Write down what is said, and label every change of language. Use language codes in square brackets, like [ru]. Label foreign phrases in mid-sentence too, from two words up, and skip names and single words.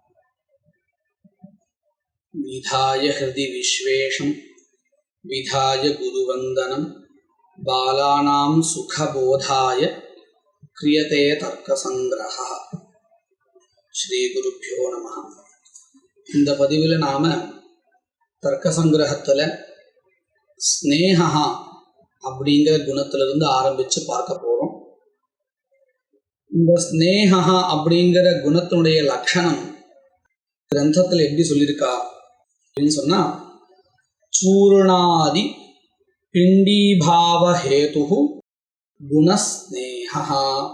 [sa] विधाय हृदि विश्वेशं विधाय गुरुवन्दनं बालानां सुखबोधाय क्रियते तर्कसङ्ग्रहः। श्रीगुरुभ्यो नमः। [ta] இந்த பதிவில் நாம தர்க்க சங்கிரகத்தில் ஸ்னேகா அப்படிங்கிற குணத்திலிருந்து ஆரம்பித்து பார்க்க போகிறோம். இந்த ஸ்னேகா அப்படிங்கிற குணத்தினுடைய லட்சணம் கிரந்தத்தில் எப்படி சொல்லியிருக்கா அப்படின்னு சொன்னால், [sa] चूर्णादि पिण्डीभावहेतु गुणः स्नेहः.